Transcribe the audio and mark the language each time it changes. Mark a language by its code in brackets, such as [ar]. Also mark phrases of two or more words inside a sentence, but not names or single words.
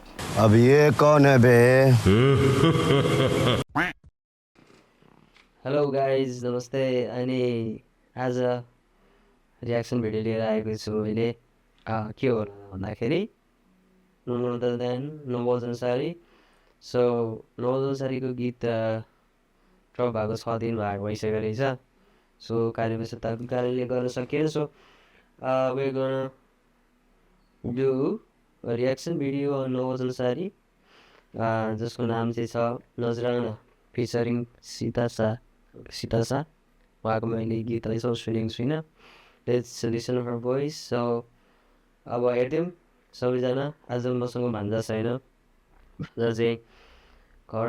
[hi] अब ये कौन है बे? [en] hello guys [ne] नमस्ते अनि आज [en] reaction video [ne] लिएर आएको छु मैले के हो भन्दाखेरि [en] no other than [ne] नवोज अन्सारी सो नवोज अन्सारीको गीत ड्रप भएको 6 दिन भइसकेको रहेछ सो कार्यव्यस्तताको कारणले गर्न सकिएन सो [en] we're gonna do a reaction video on [ne] नवोज अन्सारी जसको नाम चाहिँ छ नजराना फिचरिङ सीता शाह उहाँको मैले गीतलाई चाहिँ सुनेको छुइनँ [en] let's listen her voice [ne] सो अब हेर्यौँ सबैजना आज मसँग भान्जा छैन र चाहिँ घर